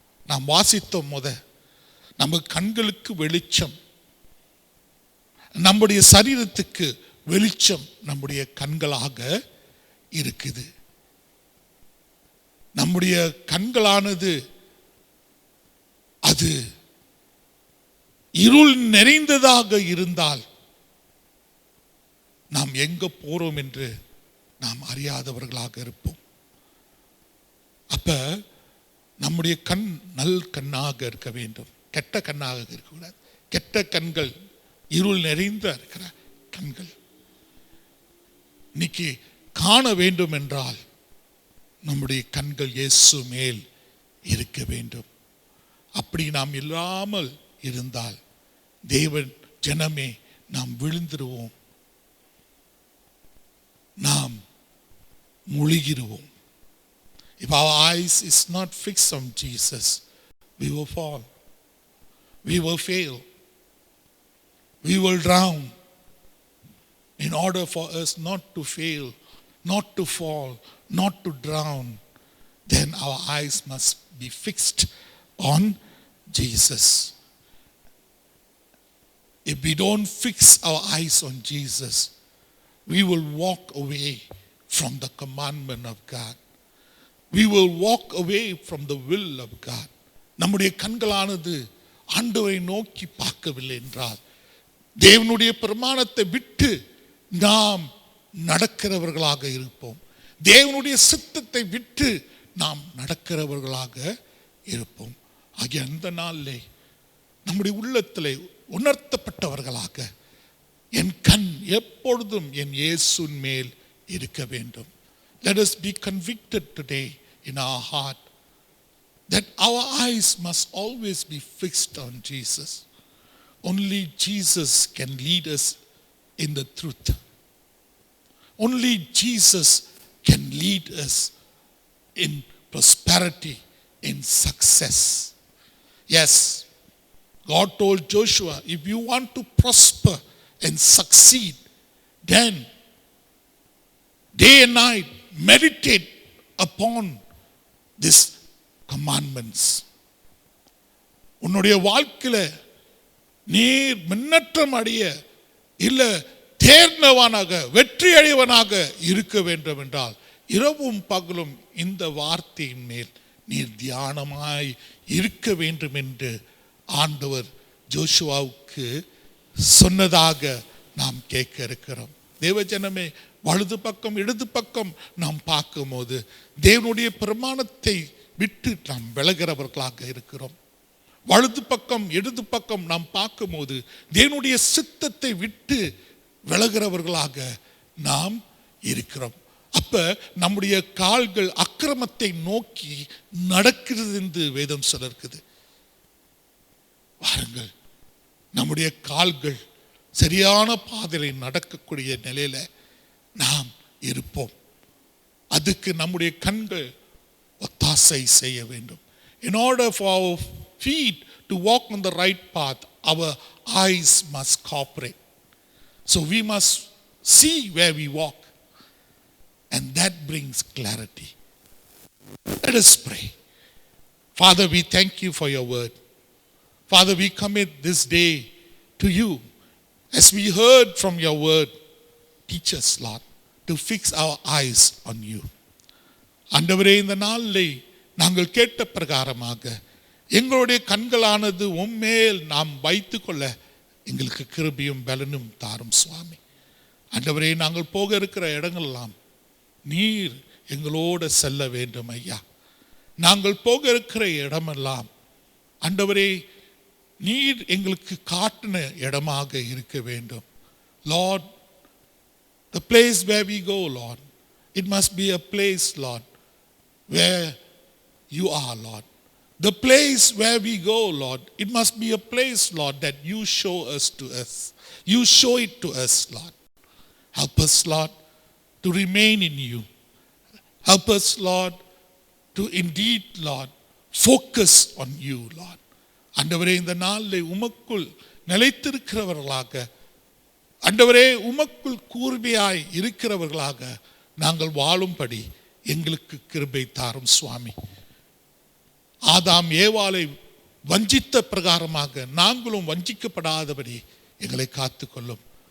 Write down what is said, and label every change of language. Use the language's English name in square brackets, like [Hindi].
[Tamil] நாம் வாசித்தோம் நம்ம கண்களுக்கு வெளிச்சம், நம்முடைய சரீரத்துக்கு வெளிச்சம் நம்முடைய கண்களாக இருக்குது. நம்முடைய கண்களானது அது இருள் நிறைந்ததாக இருந்தால் நாம் எங்க போறோம் என்று நாம் அறியாதவர்களாக இருப்போம். அப்ப நம்முடைய கண் நல் கண்ணாக இருக்க வேண்டும், கெட்ட கண்ணாக இருக்கக்கூடாது. கெட்ட கண்கள், இருள் நிறைந்த இருக்கிற கண்கள். இன்னைக்கு காண வேண்டும் என்றால் நம்முடைய கண்கள் இயேசு மேல் இருக்க வேண்டும். அப்படி நாம் இல்லாமல் இருந்தால் தேவன் ஜனமே நாம் விழுந்துருவோம், நாம் முழுகிடுவோம். [English] If our eyes is not fixed on Jesus, we will fall, we will fail, we will drown. In order for us not to fail, not to fall, not to drown, then our eyes must be fixed on Jesus. If we don't fix our eyes on Jesus, we will walk away from the commandment of God. We will walk away from the will of God. [Tamil] நம்முடைய கண்களானது ஆண்டவரை நோக்கி பார்க்கவில்லை என்றால், தேவனுடைய பிரமாணத்தை விட்டு நாம் நடக்கிறவர்களாக இருப்போம். தேவனுடைய சித்தத்தை விட்டு நாம் நடக்கிறவர்களாக இருப்போம். ஆகிய அந்த நாளிலே நம்முடைய உள்ளத்திலே உணர்த்தப்பட்டவர்களாக என் கண் எப்பொழுதும் என் இயேசுவின் மேல் இருக்க வேண்டும். [English] Let us be convicted today in our heart that our eyes must always be fixed on Jesus. Only Jesus can lead us in the truth. Only Jesus can lead us in prosperity, in success. Yes, God told Joshua, if you want to prosper and succeed, then day and night meditate upon these commandments. [Tamil] உன்னுடைய வாழ்க்கையில நீர் முன்னேற்றம் அடைய இல்ல தேர்ந்தவனாக வெற்றி அடைவனாக இருக்க வேண்டும் என்றால் இரவும் பகலும் இந்த வார்த்தையின் மேல் நீர் தியானமாய் இருக்க வேண்டும் என்று ஆண்டவர் ஜோஷுவாவுக்கு சொன்னதாக நாம் கேட்க இருக்கிறோம். தேவஜனமே, வலது பக்கம் இடது பக்கம் நாம் பார்க்கும்போது தேவனுடைய பிரமாணத்தை விட்டு நாம் விலகிறவர்களாக இருக்கிறோம். வலது பக்கம் இடது பக்கம் நாம் பார்க்கும்போது தேவனுடைய சித்தத்தை விட்டு விலகிறவர்களாக நாம் இருக்கிறோம். அப்ப நம்முடைய கால்கள் அக்கிரமத்தை நோக்கி நடக்கிறது என்று வேதம் சொல்லிருக்குது. வாருங்கள், நம்முடைய கால்கள் சரியான பாதையில் நடக்கக்கூடிய நிலையில நாம் இருப்போம். அதுக்கு நம்முடைய கண்கள் ஒத்தாசை செய்ய வேண்டும். [English] In order for our feet to walk on the right path, our eyes must cooperate. So we must see where we walk, and that brings clarity. Let us pray. Father, we thank you for your word. Father, we commit this day to you. As we heard from your word, teach us, Lord, to fix our eyes on you. [Tamil] ஆண்டவரே, இந்த நாளிலே நாங்கள் கேட்ட பிரகாரமாக எங்களுடைய கண்களானது உம்மேல் நாம் வைத்துக்கொள்ள எங்களுக்கு கிருபையும் பலனும் தாரும் சுவாமி. ஆண்டவரே, நாங்கள் போக இருக்கிற இடங்களெல்லாம் நீர் எங்களோடு செல்ல வேண்டும் ஐயா. நாங்கள் போக இருக்கிற இடமெல்லாம் ஆண்டவரே நீர் எங்களுக்கு காட்டின இடமாக இருக்க வேண்டும். [English] Lord, the place where we go, Lord, it must be a place, Lord, where you are, Lord. The place where we go, Lord, it must be a place, Lord, that you show us to us. You show it to us, Lord. Help us, Lord, to remain in you. Help us, Lord, to indeed, Lord, focus on you, Lord. [Tamil] ஆண்டவரே, இந்த நாளில் உமக்குள் நிலைத்திருக்கிறவர்களாக, ஆண்டவரே உமக்குள் கூர்மையாய் இருக்கிறவர்களாக நாங்கள் வாழும்படி எங்களுக்கு கிருபை தாரும் சுவாமி. ஆதாம் ஏவாளை வஞ்சித்த பிரகாரமாக நாங்களும் வஞ்சிக்கப்படாதபடி எங்களை காத்துக்கொள்ளும்.